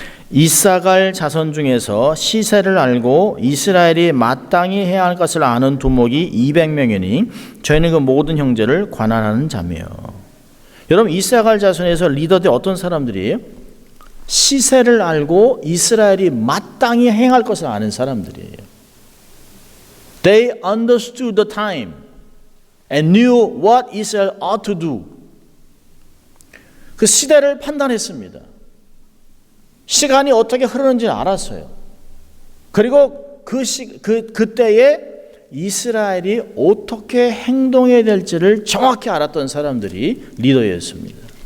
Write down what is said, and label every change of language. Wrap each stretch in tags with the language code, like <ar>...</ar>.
<ko>이사갈 자손 중에서 시세를 알고 이스라엘이 마땅히 해야 할 것을 아는 두목이 200명이니 저희는 그 모든 형제를 관할하는 자매요. 여러분, 이사갈 자손에서 리더들 어떤 사람들이에요? 시세를 알고 이스라엘이 마땅히 행할 것을 아는 사람들이에요.</ko> <en>They understood the time and knew what Israel ought to do.</en> <ko>그 시대를 판단했습니다. 시간이 어떻게 흐르는지를 알았어요. 그리고 그때에 이스라엘이 어떻게 행동해야 될지를 정확히 알았던 사람들이 리더였습니다.</ko>